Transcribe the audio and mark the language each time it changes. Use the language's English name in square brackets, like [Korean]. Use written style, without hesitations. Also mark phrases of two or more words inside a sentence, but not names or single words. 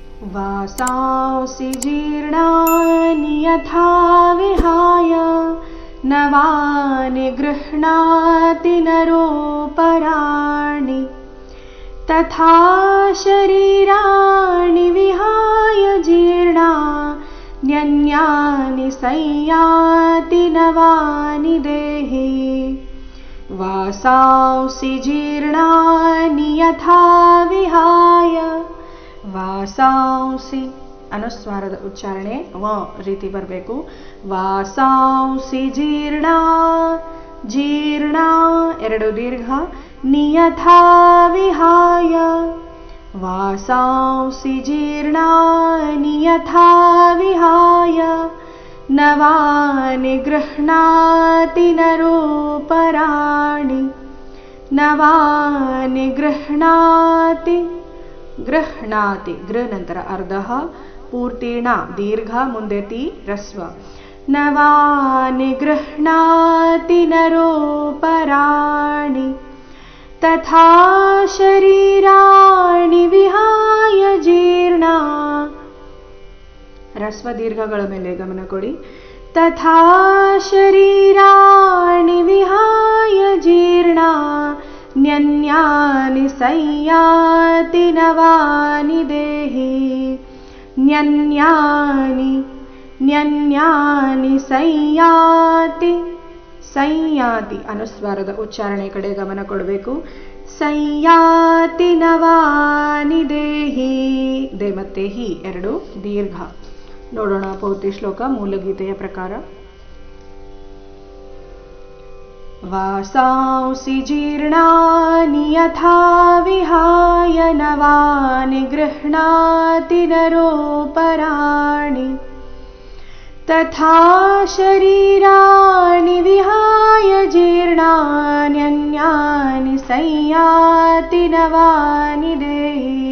[Sanskrit] वासांसि जीर्णानि यथा विहाय नवानि गृह्णाति नरोपराणि तथा शरीराणि विहाय जीर्णान्यन्यानि संयाति नवानि देहि वासांसि जीर्णानि यथा विहाय [Kannada] ವಾಸಾಂಸಿ ಅನುಸ್ವಾರದ ಉಚ್ಚಾರಣೆ ವ ರೀತಿ ಬರಬೇಕು. [Sanskrit] ವಾಸಾಂಸಿ ಜೀರ್ಣ ಜೀರ್ಣ [Kannada] ಎರಡು ದೀರ್ಘ [Sanskrit] ನಿಯಥಾ ವಿಹಾಯ ವಾಸಾಂಸಿ ಜೀರ್ಣ ನಿಯಥಾ ವಿಹಾಯ ನವಾನಿ ಗೃಹ್ಣಾತಿ ನರೋಪರಾಣಿ ನವಾನಿ ಗೃಹ್ಣಾತಿ ಗೃಹ್ಣಾತಿ ಗೃ [Kannada] ನಂತರ ಅರ್ಧ ಪೂರ್ತಿಣ ದೀರ್ಘ ಮುಂದೆ ತಿ ರಸ್ವ [Sanskrit] ನವಾನಿ ಗೃಹ್ಣಾತಿ ನರೋಪರಾಣಿ ತಥಾ ಶರೀರಾಣಿ ವಿಹಾಯ ಜೀರ್ಣ [Kannada] ರಸ್ವ ದೀರ್ಘಗಳ ಮೇಲೆ ಗಮನ ಕೊಡಿ. [Sanskrit] ತಥಾ ಶರೀರಾಣಿ ವಿಹಾಯ ಜೀರ್ಣ ನ್ಯನ್ಯಾನಿ ಸಂಯಾತಿ ನವಾನಿ ದೇಹಿ ನ್ಯನ್ಯಾನಿ ನ್ಯನ್ಯಾನಿ ಸಂಯಾತಿ ಸಂಯಾತಿ [Kannada] ಅನುಸ್ವಾರದ ಉಚ್ಚಾರಣೆ ಕಡೆ ಗಮನ ಕೊಡಬೇಕು. [Sanskrit] ಸಂಯಾತಿ ನವಾನಿ ದೇಹಿ [Kannada] ದೇ ಮತ್ತೆ ಹಿ ಎರಡು ದೀರ್ಘ. ನೋಡೋಣ ಪೂರ್ತಿ ಶ್ಲೋಕ ಮೂಲಗೀತೆಯ ಪ್ರಕಾರ. [Sanskrit] ವಾಸಾಂಸಿ ಜೀರ್ಣಾನಿ ಯಥಾ ವಿಹಾಯ ನವಾನಿ ಗೃಹ್ಣಾತಿ ನರೋಪರಾಣಿ ತಥಾ ಶರೀರಾಣಿ ವಿಹಾಯ ಜೀರ್ಣಾನ್ಯನ್ಯಾನಿ ಸಂಯಾತಿ ನವಾನಿ ದೇಹಿ.